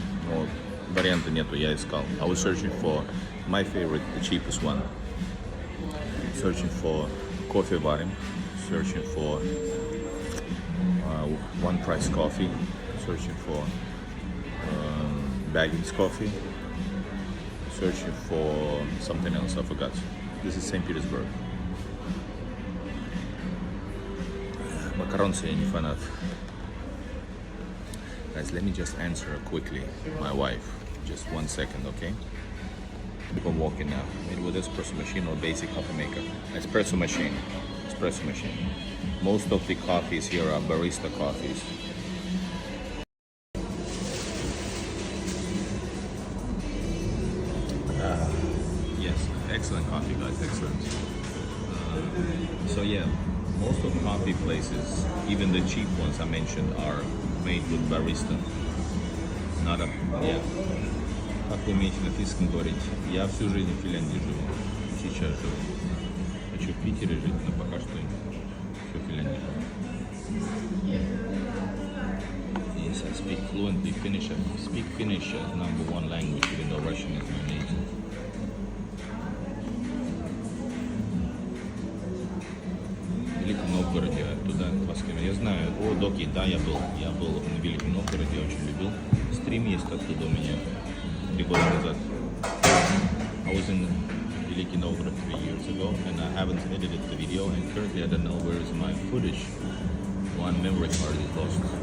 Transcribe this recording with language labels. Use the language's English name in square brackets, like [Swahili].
[Russian] Но варианта нету, я искал. [English] I was searching for my favorite, the cheapest one. Searching for coffee varim. Searching for one price coffee. Searching for Baggins coffee. Searching for something else, I forgot. This is St. Petersburg. [Russian] Макаронцы я не фанат. [English] Guys, let me just answer quickly my wife. Just 1 second, okay? I'm walking now. Made with espresso machine or basic coffee maker? Espresso machine. Espresso machine. Most of the coffees here are barista coffees. Yes, excellent coffee, guys. Excellent. So yeah, most of coffee places, even the cheap ones I mentioned, are made with barista. Not a, yeah. [Russian] Как вы умеете на финском говорить? Я всю жизнь в Финляндии живу. Сейчас живу. Хочу в Питере жить, но пока что все в Финляндии. [English] Yes, I speak fluently Finnish. I speak Finnish as #1 language, even though Russian is my native. [Russian] В Великом Новгороде, туда вас кинули. Я знаю, о, Доки, да, я был в Великом Новгороде, очень любил. Стрим есть оттуда у меня 3 года назад. [English] I was in Великий Новгород 3 years ago, and I haven't edited the video, and currently I don't know where is my footage. One memory card is lost.